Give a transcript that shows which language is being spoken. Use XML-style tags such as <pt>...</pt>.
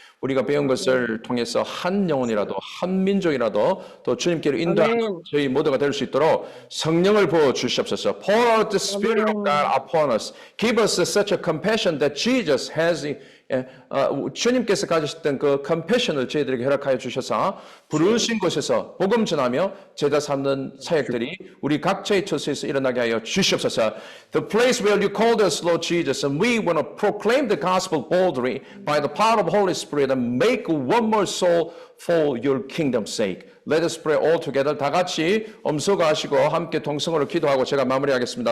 <ko>우리가 배운 것을 통해서 한 영혼이라도 한 민족이라도 또 주님께로 인도하는 저희 모두가 될 수 있도록 성령을 부어 주시옵소서.</ko> <en>Pour out the Spirit of God upon us. Give us such a compassion that Jesus has.</en> <ko>주님께서 가지셨던 그 compassion을 저희들에게 허락하여 주셔서 부르신 곳에서 복음 전하며 제자 삼는 사역들이 우리 각자의 처소에서 일어나게 하여 주시옵소서.</ko> <en>The place where you called us, Lord Jesus, and we want to proclaim the gospel boldly by the power of the Holy Spirit and make one more soul for your kingdom's sake. Let us pray all together.</en> <ko>다 같이 엄소가하시고 함께 동성으로 기도하고 제가 마무리하겠습니다.</ko>